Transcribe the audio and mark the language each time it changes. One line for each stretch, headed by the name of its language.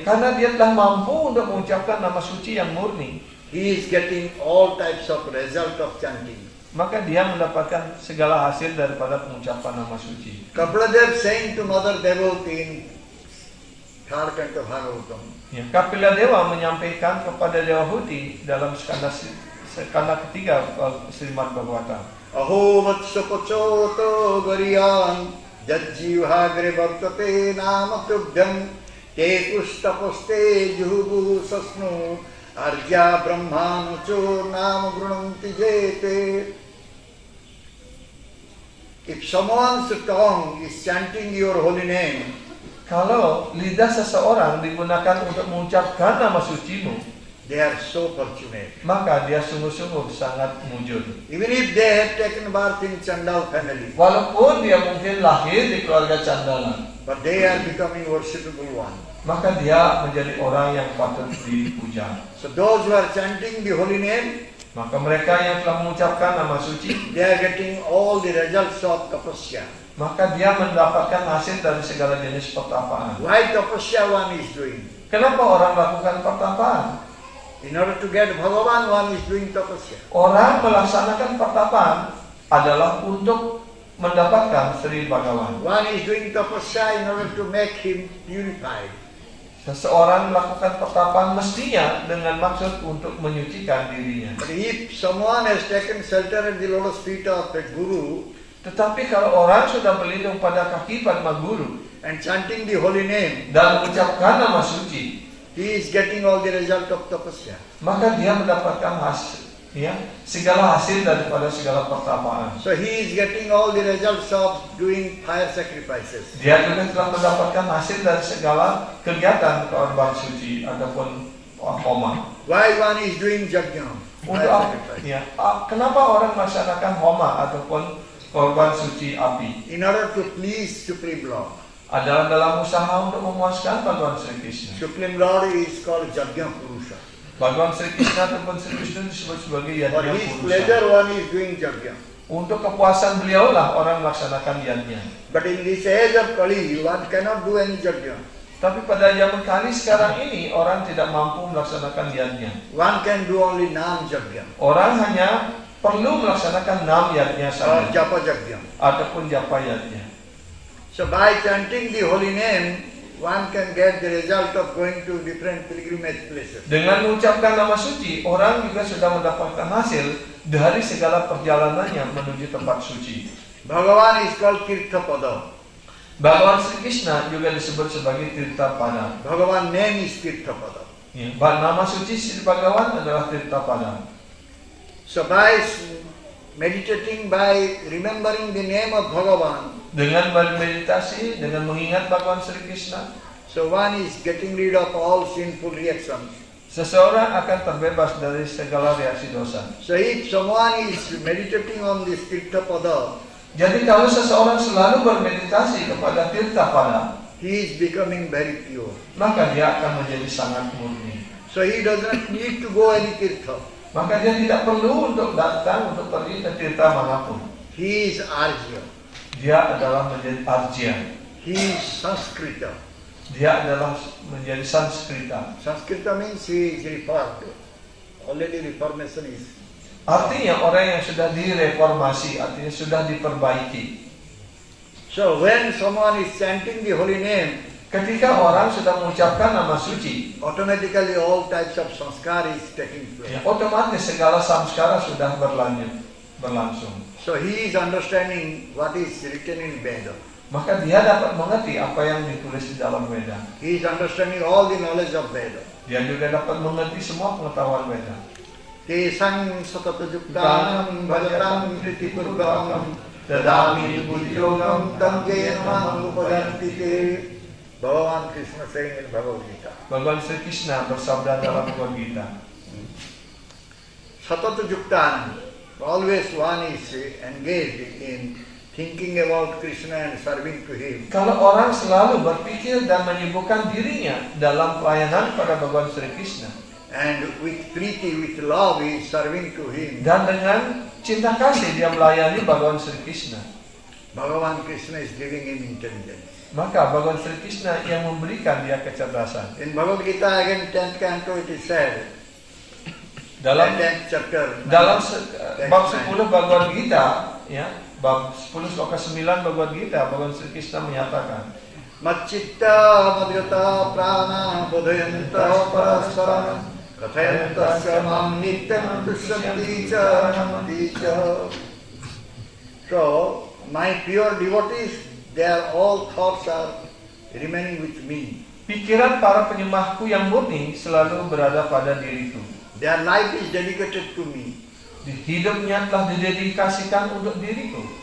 Indonesian: karena dia telah mampu untuk mengucapkan nama suci yang murni,
English: he is getting all types of result of chanting.
Indonesian: maka dia mendapatkan segala hasil daripada pengucapan nama suci.
English: Kapaladev saying to Mother Devotee in third canto Bhagavatam,
Indonesian: Ya, Kapila Dewa menyampaikan kepada Dewahuti dalam skanda ketiga Srimad Bhagavatam.
Sanskrit: Aho vatsapachoto gariyan jajjivhagre vartate nama tubhyam te pustapaste juhubu sasnu arja brahmanucho nama grunanti jete.
English: If someone's tongue is chanting your holy name,
Indonesian: Kalau lidah seseorang digunakan untuk mengucapkan nama sucimu,
English: they are so fortunate.
Indonesian: maka dia sungguh-sungguh sangat mujur.
English: Even if they have taken birth in Chandal family,
Indonesian: Walaupun dia mungkin lahir di keluarga Candalan,
English: but they are becoming worshipable one.
Indonesian: maka dia menjadi orang yang patut dipuja.
English: So those who are chanting the holy name,
Indonesian: Maka mereka yang telah mengucapkan nama suci,
English: they are getting all the results of tapasya.
Indonesian: maka dia mendapatkan hasil dari segala jenis pertapaan.
English: Why tapasya one is doing?
Indonesian: Kenapa orang melakukan pertapaan?
English: In order to get Bhagavan, one is doing tapasya.
Indonesian: Orang melaksanakan pertapaan adalah untuk mendapatkan Sri Bhagawan.
English: One is doing tapasya in order to make him purified.
Indonesian: Seseorang melakukan pertapaan mestinya dengan maksud untuk menyucikan dirinya.
English: But if someone has taken shelter at the lotus feet of a guru
Indonesian: Tetapi kalau orang sudah berlindung pada kaki Padma Guru
English: and chanting the holy name,
Indonesian: dan mengucapkan nama suci,
English: he is getting all the result of tapasya.
Indonesian: maka dia mendapatkan hasil, ya, segala hasil daripada segala pertapaan.
English: So he is getting all the results of doing fire sacrifices.
Indonesian: Dia juga telah mendapatkan hasil dari segala kegiatan korban suci ataupun homa.
English: Why one is doing yajna?
Indonesian: Untuk
English: Fire
Indonesian: apa?
English: sacrifice.
Indonesian: Ya, kenapa orang melaksanakan homa ataupun korban suci api
English: in order to please Supreme Lord.
Indonesian: adalah dalam usaha untuk memuaskan Bhagawan Sri Krishna.
English: Supreme Lord is called Jagya Purusha.
Indonesian: Bhagawan Sri Krishna ataupun Sri Krishna disebut sebagai
English: For
Indonesian: Yajna
English: his
Indonesian: Purusa.
English: pleasure one is doing Jagya.
Indonesian: Untuk kepuasan beliaulah orang melaksanakan yajna.
English: But in this age of Kali, one cannot do any Jagya.
Indonesian: Tapi pada zaman Kali sekarang ini orang tidak mampu melaksanakan yajna.
English: One can do only Nam Jagya
Indonesian: Orang hanya perlu melaksanakan 6 yajna
English: or
Indonesian: saja
English: Japa Jagya.
Indonesian: ataupun japa yajna.
English: So by chanting the holy name, one can get the result of going to different pilgrimage places.
Indonesian: Dengan mengucapkan nama suci, orang juga sudah mendapatkan hasil dari segala perjalanannya menuju tempat suci.
English: Bhagavan is called Tirtha Pada.
Indonesian: Bhagawan Sri Krishna juga disebut sebagai Tirta Pada.
English: Bhagavan name is Tirtha Pada.
Indonesian: Ya, nama suci Sri Bhagawan adalah Tirta Pada.
English: So by meditating, by remembering the name of Bhagavan,
Indonesian: Dengan bermeditasi, dengan mengingat Bhagawan Sri Krishna,
English: so one is getting rid of all sinful reactions.
Indonesian: seseorang akan terbebas dari segala reaksi dosa.
English: So if someone is meditating on this Tirtha Pada,
Indonesian: Jadi kalau seseorang selalu bermeditasi kepada Tirta Pada,
English: he is becoming very pure.
Indonesian: maka dia akan menjadi sangat murni.
English: So he doesn't need to go any Tirtha.
Indonesian: Maka dia tidak perlu untuk datang untuk pergi ke tirta manapun.
English: He is Arjya.
Indonesian: Dia adalah menjadi Arjya.
English: He is Sanskrita.
Indonesian: Dia adalah menjadi Sanskrita.
English: Sanskrita means he is reformed. Already reformation is.
Indonesian: Artinya orang yang sudah direformasi, artinya sudah diperbaiki.
English: So when someone is chanting the holy name,
Indonesian: Ketika orang sudah mengucapkan nama suci,
English: automatically all types of sanskar is taking place.
Indonesian: otomatis segala samskara sudah berlangsung.
English: So he is understanding what is written in Veda.
Indonesian: Maka dia dapat mengerti apa yang ditulis di dalam Veda.
English: He is understanding all the knowledge of Veda.
Indonesian: Dia juga dapat mengerti semua pengetahuan Veda.
Sanskrit: Tesang satatayuktanam bhajatam kritipurvam dadami buddhyogam tam jenam upadantite.
English: Bhagavan Krishna saying in Bhagavad Gita.
Indonesian: Bhagawan Sri Krishna bersabda dalam Bhagavad Gita.
Sanskrit: Satatayuktanam.
English: Always one is engaged in thinking about Krishna and serving to him.
Indonesian: Kalau orang selalu berpikir dan menyibukkan dirinya dalam pelayanan pada Bhagawan Sri Krishna,
English: And with priti, with love, he is serving to him.
Indonesian: dan dengan cinta kasih dia melayani Bhagawan Sri Krishna,
English: Bhagavan Krishna is giving him intelligence.
Indonesian: maka Bhagawan Sri Krishna yang memberikan dia kecerdasan.
English: In Bhagavad Gita again 10th canto it is said,
Indonesian: Dalam
English: 10th chapter,
Indonesian: bab 10 Bhagavad Gita, ya, bab 10 sloka 9 Bhagavad Gita, Bhagawan Sri Krishna menyatakan,
Sanskrit: Macchitta madhyata prana bodhayanta paraspara kathayanta samam nityam tushyanti cha namati cha.
English: So, my pure devotees, their all thoughts are remaining with me.
Indonesian: pikiran para penyembahku yang murni selalu berada pada diriku.
English: Their life is dedicated to me.
Indonesian: Hidupnya telah didedikasikan untuk diriku.